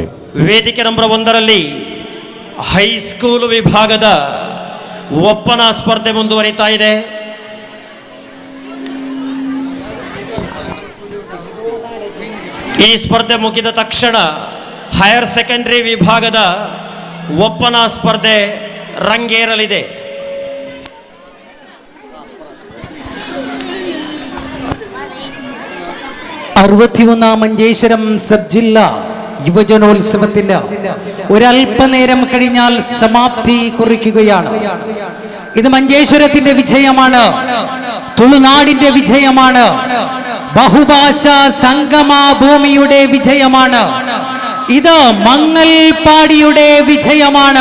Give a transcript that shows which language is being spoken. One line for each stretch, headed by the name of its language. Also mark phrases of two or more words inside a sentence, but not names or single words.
Kannada: ವೇದಿಕೆ ನಂಬರ್ 1ರಲ್ಲಿ ಹೈಸ್ಕೂಲ್ ವಿಭಾಗದ ಒಪ್ಪನ ಸ್ಪರ್ಧೆ ಮುಂದುವರಿತಾ ಇದೆ. ಈ ಸ್ಪರ್ಧೆ ಮುಗಿದ ತಕ್ಷಣ ಹೈಯರ್ ಸೆಕೆಂಡರಿ ವಿಭಾಗದ ಒಪ್ಪನ ಸ್ಪರ್ಧೆ ರಂಗೇರಲಿದೆ.
Malayalam: മഞ്ചേശ്വരം സബ് ജില്ലാ യുവജനോത്സവത്തിന് ഒരല്പനേരം കഴിഞ്ഞാൽ സമാപ്തി കുറിക്കുകയാണ്. ഇത് മഞ്ചേശ്വരത്തിന്റെ വിജയമാണ്, തുളുനാടിന്റെ വിജയമാണ്, ബഹുഭാഷാ സംഗമ ഭൂമിയുടെ വിജയമാണ്, ഇത് മങ്ങൽപാടിയുടെ വിജയമാണ്.